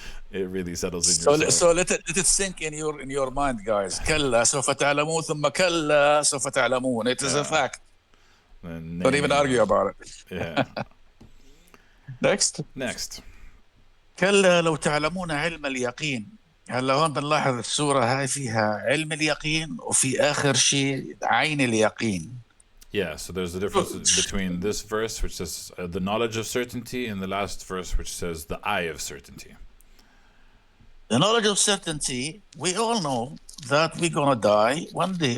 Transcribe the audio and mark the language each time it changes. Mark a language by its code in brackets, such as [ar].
[en] It really settles in your soul. So let it sink in your mind, guys. [ar] كلا سوف تعلمون ثم كلا سوف تعلمون. [en] It is a fact. Don't even argue about it. Yeah. Next. [ar] كلا لو تعلمون علم اليقين. هلا هون بنلاحظ السورة هاي فيها علم اليقين وفي آخر شيء عين اليقين. [en] Yeah, so there's a difference between this verse, which says the knowledge of certainty, and the last verse, which says the eye of certainty. The knowledge of certainty, we all know that we're gonna die one day.